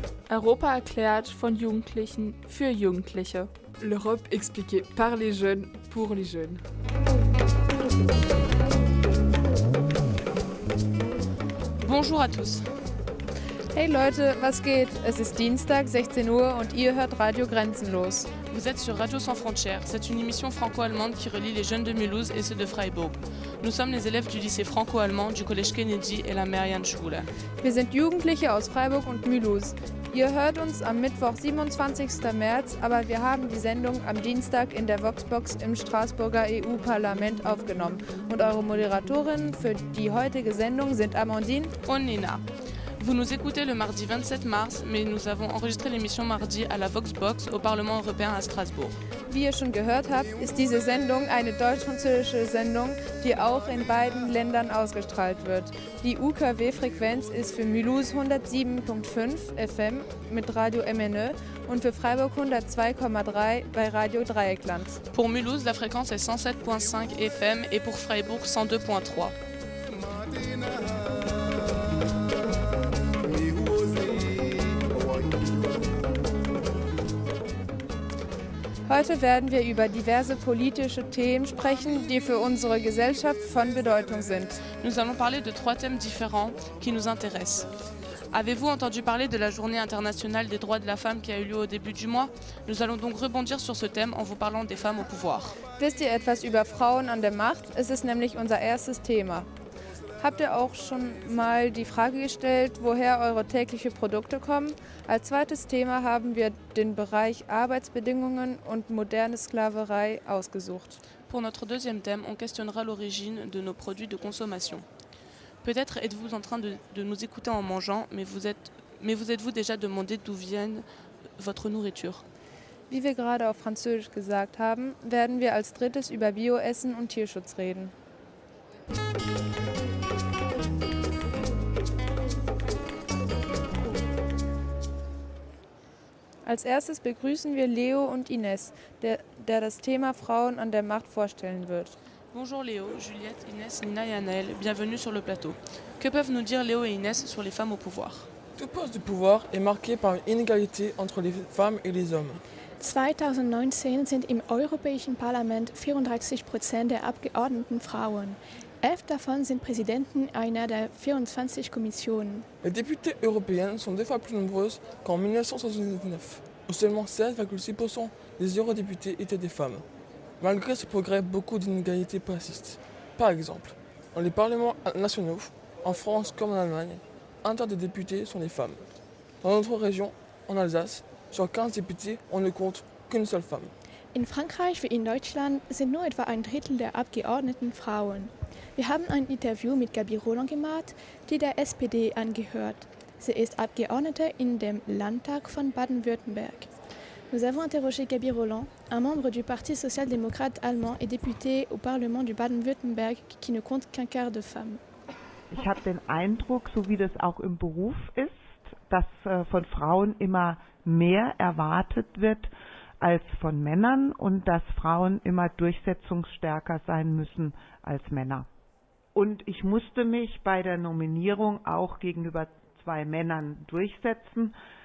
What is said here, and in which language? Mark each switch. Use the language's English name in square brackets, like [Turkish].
[German] Europa erklärt von Jugendlichen für Jugendliche. [French] L'Europe expliquée par les jeunes pour les jeunes. Bonjour à tous. [German] Hey Leute, was geht? Es ist Dienstag, 16 Uhr und ihr hört Radio Grenzenlos. [French] Vous êtes sur Radio Sans Frontières. C'est une émission franco-allemande qui relie les jeunes de Mulhouse et ceux de Freiburg. Nous sommes les élèves du lycée franco-allemand du Collège Kennedy et la Marianne-Schule. [German] Wir sind Jugendliche aus Freiburg und Mulhouse. Ihr hört uns am Mittwoch, 27. März, aber wir haben die Sendung am Dienstag in der Voxbox im Straßburger EU-Parlament aufgenommen. Und eure Moderatorinnen für die heutige Sendung sind Amandine und Nina. [French] Vous nous écoutez le mardi 27 mars, mais nous avons enregistré l'émission mardi à la Voxbox au Parlement européen à Strasbourg. [German] Wie ihr schon gehört habt, ist diese Sendung eine deutsch-französische Sendung, die auch in beiden Ländern ausgestrahlt wird. Die UKW-Frequenz ist für Mulhouse 107.5 FM mit Radio MNE und für Freiburg 102,3 bei Radio Dreieckland. [French] Pour Mulhouse, la fréquence est 107.5 FM et pour Freiburg 102.3. [German] Heute werden wir über diverse politische Themen sprechen, die für unsere Gesellschaft von Bedeutung sind. [French] Nous allons parler de 3 thèmes différents qui nous intéressent. Avez-vous entendu parler de la Journée internationale des droits de la femme qui a eu lieu au début du mois? Nous allons donc rebondir sur ce thème en vous parlant des femmes au pouvoir. [German] Wisst ihr etwas über Frauen an der Macht? Es ist nämlich unser erstes Thema. Habt ihr auch schon mal die Frage gestellt, woher eure täglichen Produkte kommen? Als zweites Thema haben wir den Bereich Arbeitsbedingungen und moderne Sklaverei ausgesucht. [French] Pour notre deuxième thème, on questionnera l'origine de nos produits de consommation. Peut-être êtes-vous en train de nous écouter en mangeant, mais vous êtes-vous déjà demandé d'où vient votre nourriture? [German] Wie wir gerade auf Französisch gesagt haben, werden wir als drittes über Bioessen und Tierschutz reden. Als erstes begrüßen wir Leo und Ines, der das Thema Frauen an der Macht vorstellen wird. [French] Bonjour Léo, Juliette, Inès, Nina et Anaël, bienvenue sur le plateau. Que peuvent nous dire Léo et Inès sur les femmes au pouvoir? Tout poste de pouvoir est marqué par une inégalité entre les femmes et les hommes. [German] 2019 sind im Europäischen Parlament 34% der Abgeordneten Frauen. 11 davon sind Präsidenten einer der 24 Kommissionen. [French] Les députées européennes sont 2 fois plus nombreuses qu'en 1979, où seulement 16,6% des eurodéputés étaient des femmes. Malgré ce progrès, beaucoup d'inégalités persistent. Par exemple, dans les parlements nationaux, en France comme en Allemagne, un tiers des députés sont des femmes. Dans notre région, en Alsace, sur 15 députés, on ne compte qu'une seule femme. [German] In Frankreich wie in Deutschland sind nur etwa ein Drittel der Abgeordneten Frauen. Wir haben ein Interview mit Gabi Roland gemacht, die der SPD angehört. Sie ist Abgeordnete in dem Landtag von Baden-Württemberg. [French] Nous avons interrogé Gabi Roland, un membre du Parti social-démocrate allemand et député au Parlement du Baden-Württemberg qui ne compte qu'un quart de femmes. [German] Ich habe den Eindruck, so wie das auch im Beruf ist, dass von Frauen immer mehr erwartet wird als von Männern und dass Frauen immer durchsetzungsstärker sein müssen als Männer. Und ich musste mich bei der Nominierung auch gegenüber 2 Männern durchsetzen.